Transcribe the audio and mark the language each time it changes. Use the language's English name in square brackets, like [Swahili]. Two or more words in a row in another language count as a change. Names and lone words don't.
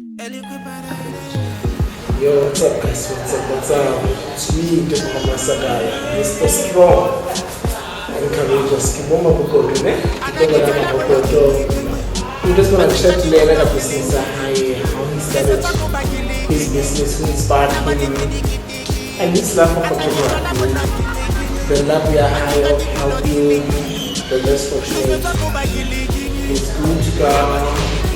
[English] Yo, what's up guys? What's up? It's me, Teekay, Mr. Strong and courageous. Thapelo Mabokotho, ne? Thapelo Mabokotho. We just want to chat today about business, how he started his business, who inspired him, and his love for photography. The love we are high of helping the less fortunate. It's good to go.